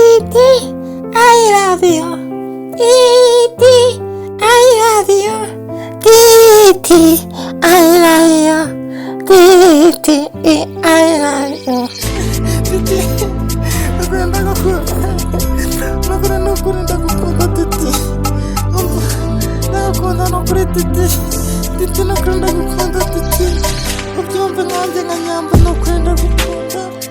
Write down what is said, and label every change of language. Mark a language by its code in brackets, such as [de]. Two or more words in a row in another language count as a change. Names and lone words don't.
[en] Titi, I love you. Titi, I love you. Titi, I love you. Titi, I love you. [rw] Titi, nakunda Titi. Nakunda nukuri Titi. Titi nakunda gukunda Titi. Ubyumve nkanjye nka Nyambo nakunda gukunda.